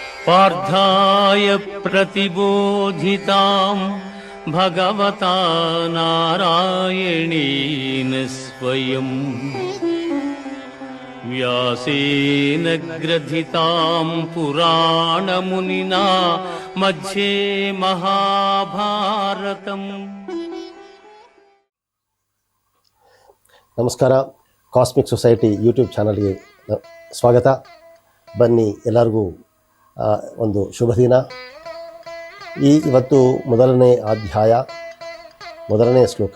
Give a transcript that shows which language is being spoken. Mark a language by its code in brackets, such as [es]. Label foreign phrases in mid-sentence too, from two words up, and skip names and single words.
[sa] पार्थाय प्रतिबोधितां भगवता नारायणेन स्वयं व्यासेन ग्रथितां पुराणमुनिना मध्ये महाभारतम्। [kn] ನಮಸ್ಕಾರ. ಕಾಸ್ಮಿಕ್ ಸೊಸೈಟಿ ಯೂಟ್ಯೂಬ್ ಚಾನಲ್ಗೆ ಸ್ವಾಗತ. ಬನ್ನಿ, ಎಲ್ಲರಿಗೂ ಒಂದು ಶುಭ ದಿನ. ಇವತ್ತು ಮೊದಲನೇ ಅಧ್ಯಾಯ, ಮೊದಲನೇ ಶ್ಲೋಕ.